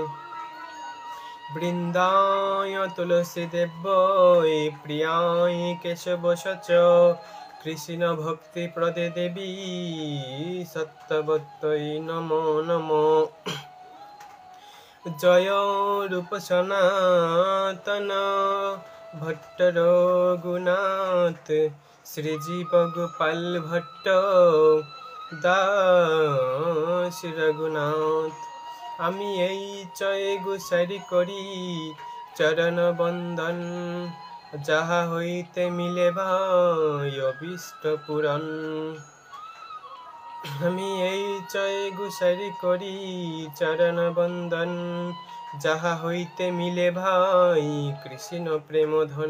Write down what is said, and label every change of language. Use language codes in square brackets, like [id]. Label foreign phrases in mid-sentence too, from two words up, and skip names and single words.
[sa] वृंदाय तुलसी देव्यै प्रियाय केशवश कृष्ण भक्ति प्रदे देवी सत्यवत्यै नमो नमो। [bn] जय रूप सनातन भट्ट रघुनाथ श्रीजीव गोपाल भट्ट दास रघुनाथ। आमी এই চয় গোসারি করি চরণ বন্দন যাহা হইতে মিলে ভাই অভীষ্ট পূরণ। আমি এই চয় গোসারি করি চরণ বন্দন যাহা হইতে মিলে ভাই কৃষ্ণ প্রেম ধন।